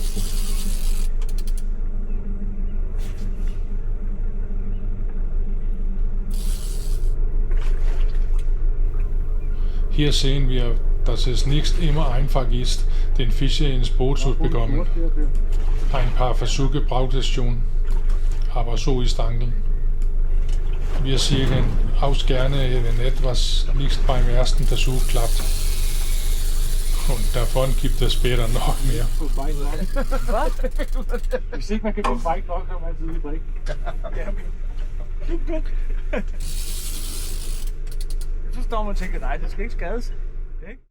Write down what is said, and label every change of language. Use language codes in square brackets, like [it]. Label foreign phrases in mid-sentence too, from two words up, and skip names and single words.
[de] Hier sehen wir, dass es nicht immer einfach ist, den Fischer ins Boot zu bekommen. Ein paar Versuche braucht es schon, aber so ist Angeln. Wir sehen auch gerne, wenn etwas nicht beim ersten Versuch klappt. Und davon gibt es später noch mehr. [da] Hvis ikke man kan få fræk nok, kan man altid lige drikke. Så står man og tænker, nej, det skal ikke skades. Ikke?